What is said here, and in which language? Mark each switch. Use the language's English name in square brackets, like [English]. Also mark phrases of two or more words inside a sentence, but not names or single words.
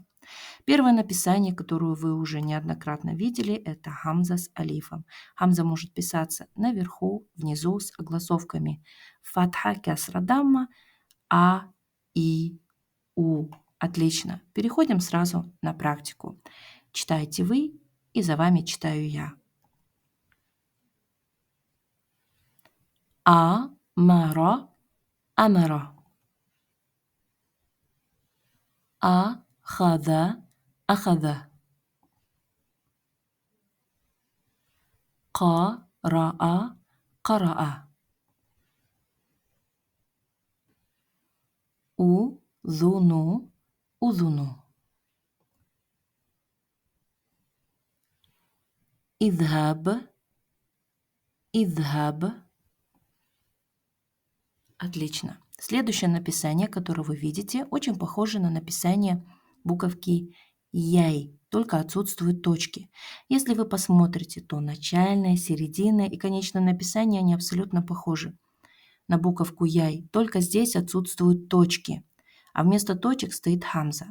[Russian] Первое написание, которое вы уже неоднократно видели, это хамза с алифом. Хамза может писаться наверху, внизу с огласовками [Arabic] فتحة كسرة ضمة, [Russian] а, и, у. Отлично. Переходим сразу на практику. Читаете вы, и за вами читаю я. [Arabic] أمر، أمر. أخذ، أخذ. قرأ، قرأ. أذن، أذن. اذهب، اذهب. [Russian] Отлично. Следующее написание, которое вы видите, очень похоже на написание буковки яй, только отсутствуют точки. Если вы посмотрите, то начальное, серединное и конечное написание, они абсолютно похожи на буковку яй, только здесь отсутствуют точки, а вместо точек стоит хамза.